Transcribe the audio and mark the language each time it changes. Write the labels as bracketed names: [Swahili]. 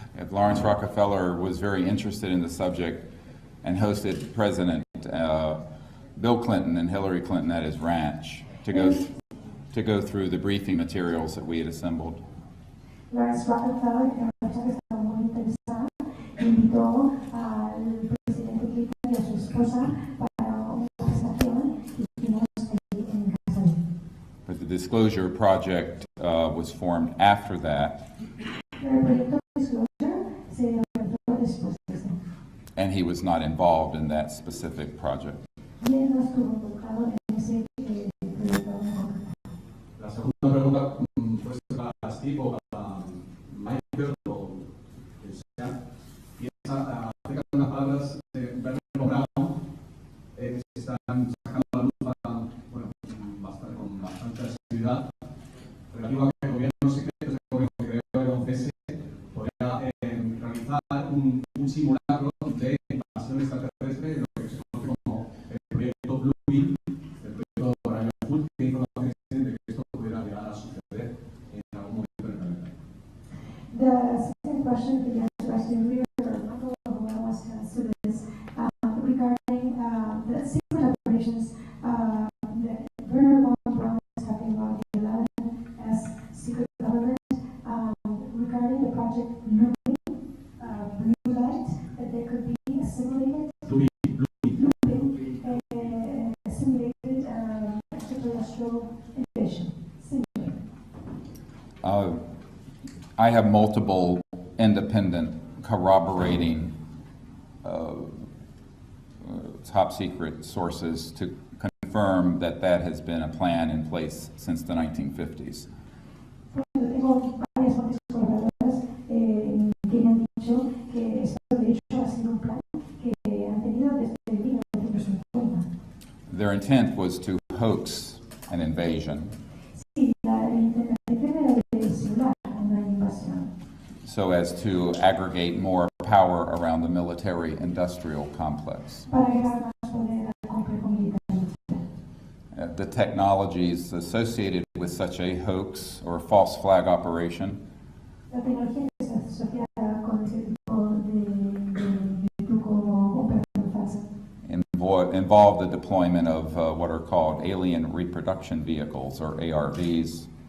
[English] Lawrence Rockefeller was very interested in the subject and hosted President Bill Clinton and Hillary Clinton at his ranch to go through the briefing materials that we had assembled. [Spanish] Lawrence Rockefeller, que una persona que estaba muy interesada, invitó al presidente Clinton y a su esposa para una presentación y estuvimos allí en casa de él. [English] But the Disclosure Project was formed after that, [Spanish] Pero el proyecto Disclosure se organizó después de eso. [English] and he was not involved in that specific project. [Spanish] Y él no estuvo involucrado en ese proyecto en concreto. La segunda pregunta puede ser para Steve o para Michael o quien sea. Y es acerca de unas palabras de Bernard Brown que se están sacando a la luz con bastante asiduidad relativo a que el gobierno secreto, el gobierno que creó el 11S, podría realizar un simulacro de invasión extraterrestre, lo que se conoce como el proyecto Blue Beam, el proyecto Horario Azul, que información existe de que esto pudiera llegar a suceder en algún momento en el planeta. [English] The second question that you asked earlier, Michael, who wants to answer this, regarding the secret operations that Bernard von Braun is talking about, the 11S secret government, regarding the project Blue Light, that there could be a simulated, simulated extraterrestrial invasion. Simulated. I have multiple independent corroborating top secret sources to confirm that that has been a plan in place since the 1950s. [Spanish] Tengo varias fuentes colaboradoras que me han dicho que esto de hecho ha sido un plan que han tenido desde 1950. [English] Their intent was to hoax an invasion [Spanish] Sí, el tema era de simular una invasión [English] so as to aggregate more power around the military-industrial complex. [Spanish] para agregar más poder al complejo militar. [English] The technologies associated with such a hoax or false flag operation [Spanish] La tecnología que está asociada con ese tipo de truco o operación falsa [English] involve the deployment of what are called alien reproduction vehicles, or ARVs,